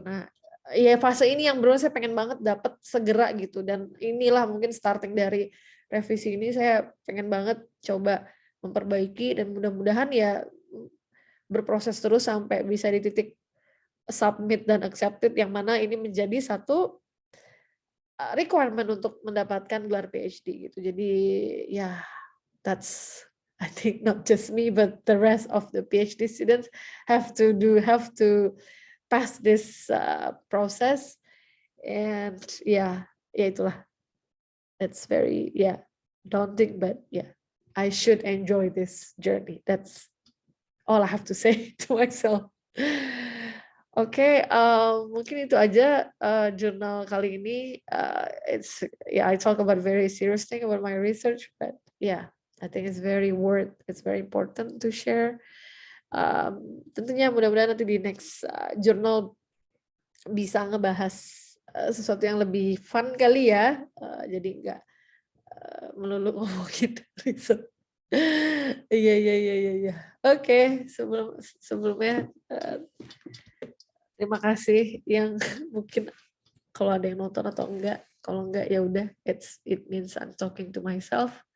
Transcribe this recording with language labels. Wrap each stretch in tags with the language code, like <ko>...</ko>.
<id>Nah, ya fase ini yang benar saya pengen banget dapat segera gitu, dan inilah mungkin starting dari revisi ini saya pengen banget coba memperbaiki, dan mudah-mudahan ya berproses terus sampai bisa di titik submit dan accepted, yang mana ini menjadi satu requirement untuk mendapatkan gelar PhD gitu. Jadi ya</id> <en>that's I think not just me but the rest of the PhD students have to pass this process, and</en> <id>ya itulah,</id> <en>it's very daunting, but I should enjoy this journey. That's all I have to say to myself.</en> <id>Oke, mungkin itu aja jurnal kali ini.</id> <en>It's yeah, I talk about very serious thing about my research, but yeah, I think it's very important to share.</en> <id>Tentunya mudah-mudahan nanti di next journal bisa ngebahas sesuatu yang lebih fun kali ya. Jadi nggak melulu ngomongin riset. Iya iya iya iya. Iya. Oke, sebelumnya terima kasih yang mungkin kalau ada yang nonton atau enggak. Kalau enggak ya udah,</id> <en>it means I'm talking to myself.</en>